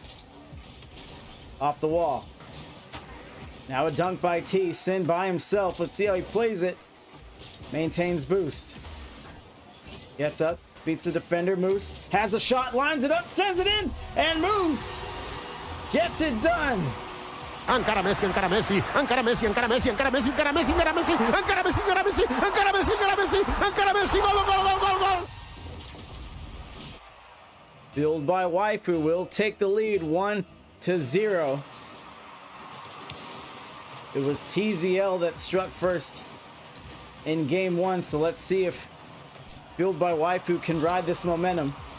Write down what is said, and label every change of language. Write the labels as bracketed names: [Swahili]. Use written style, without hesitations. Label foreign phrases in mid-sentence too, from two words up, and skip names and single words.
[English] Off the wall. Now a dunk by T. Sin by himself. Let's see how he plays it. Maintains boost. Gets up. Beats the defender. Moose has the shot. Lines it up. Sends it in. And Moose gets it done. [Catalan] Encara Messi, encara Messi, encara Messi, encara Messi, encara Messi, encara Messi, encara Messi, encara Messi, encara Messi, encara Messi, encara Messi, encara Messi, gol, gol, gol, gol, gol. [English] Fueled by Waifu will take the lead 1-0. It was TZL that struck first in game 1, so let's see if Fueled by Waifu can ride this momentum.